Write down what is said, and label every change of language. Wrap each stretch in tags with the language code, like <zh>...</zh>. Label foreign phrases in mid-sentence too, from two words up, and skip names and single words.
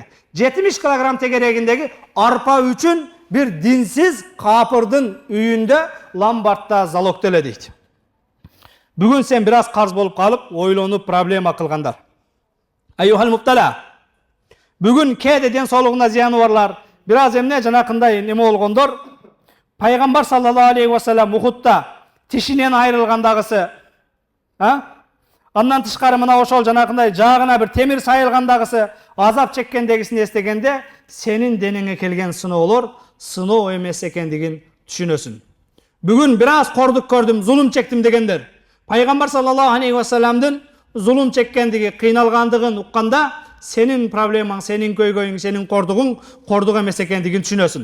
<ky>70 килограмм тегерегиндеги арпа үчүн бир динсиз капырдын үйүндө ломбардта залогтеле дейт. Бүгүн сен бир аз карыз болуп калып, ойлонуп проблема кылгандар. Айюхал Муптала, бүгүн кээде ден соолугуна зыяны барлар, бир аз эмне жанакындай неме болгондор, Пайгамбар</ky> <ar>صلى الله عليه وسلم</ar> <ky>Ухудта тишинен айрылгандагысы, андан тышкары мына ошол жанакындай жаагына бир темир сайылгандагысы, азап чеккендегисин эстегенде, сенин денеңе келген сыноолор сыноо эмес экендигин түшүнөсүн. Бүгүн бир аз кордук көрдүм, зулум чектим дегендер, Пайгамбар</ky> <ar>صلى الله عليه و</ar> <ky>салламдын зулум чеккендиги, кыйналгандыгын укканда, сенин проблемаң, сенин көйгөйүң, сенин кордук эмес экендигин түшүнөсүн.</ky>